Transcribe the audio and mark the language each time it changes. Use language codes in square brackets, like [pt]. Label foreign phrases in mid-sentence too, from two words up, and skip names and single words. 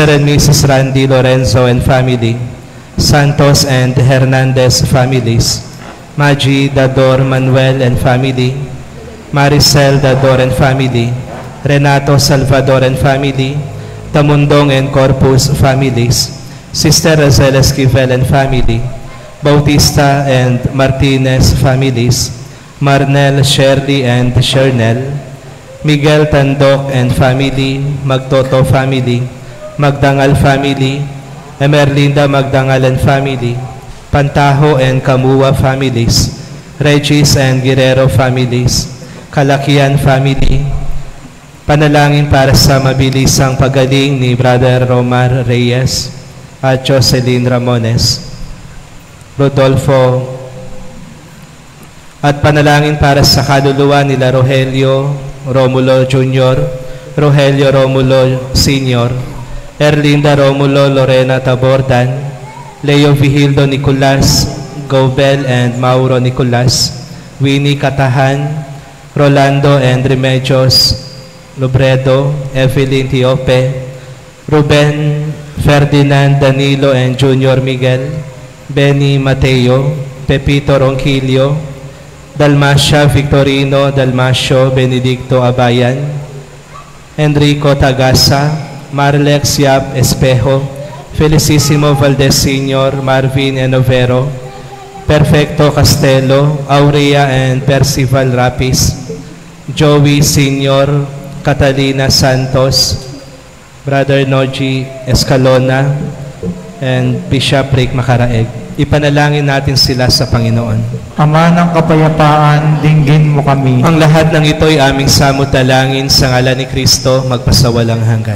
[en] and Mrs. Randy Lorenzo and family, Santos and Hernandez families, Maggie Dador Manuel and family, Maricel Dador and family, Renato Salvador and family, Tamundong and Corpus families, Sister Rosel Esquivel and family, Bautista and Martinez families, Marnel, Shirley and Shernel, Miguel Tandok and family, Magtoto family, Magdangal family, Emerlinda Magdangal and family, Pantaho and Kamua families, Regis and Guerrero families, Kalakian family, [tl] panalangin para sa mabilisang pagaling ni Brother Romar Reyes at Jocelyn Ramones, Rodolfo, at panalangin para sa kaluluwa nila Rogelio Romulo Jr., Rogelio Romulo Sr., Erlinda Romulo Lorena Tabordan, Leo Vigildo [en] Nicolas, Gobel and Mauro Nicolas, Winnie Katahan, Rolando and Remedios Lobredo, Evelyn Tiope, Ruben, Ferdinand Danilo and Junior Miguel, Benny Mateo, Pepito Ronquillo, Dalmacia Victorino Dalmacio Benedicto Abayan, Enrico Tagasa, Marlex Yap Espejo, Felicissimo Valdez Sr., Marvin Enovero, Perfecto Castelo, Aurea and Percival Rapis, Joey Sr., Catalina Santos, Brother Noji Escalona, and Bishop Rick Macaraeg. [tl] Ipanalangin natin sila sa Panginoon. Ama ng kapayapaan, dinggin mo kami. Ang lahat ng ito ay aming samot-dalangin sa ngalan ni Kristo, magpasawalang hanggan.